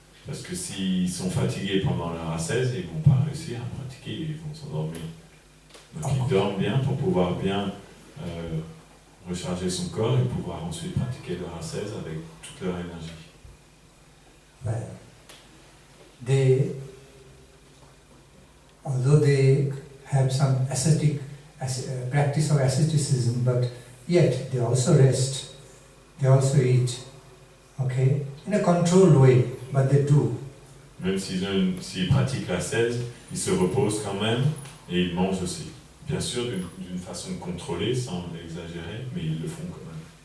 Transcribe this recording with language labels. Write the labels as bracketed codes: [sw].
[fr] Parce que s'ils sont fatigués pendant leur ascèse, ils ne vont pas réussir à pratiquer, ils vont s'endormir. Donc ils dorment bien pour pouvoir bien recharger son corps et pouvoir ensuite pratiquer leur ascèse avec toute leur énergie. [en] Well, although they have some practice of asceticism, but yet they also rest, they also eat, okay, in a controlled way, but they do. [fr] Même s'ils pratiquent l'ascèse, ils se reposent quand même et ils mangent aussi. Bien sûr, d'une façon contrôlée, sans exagérer, mais ils le font quand même.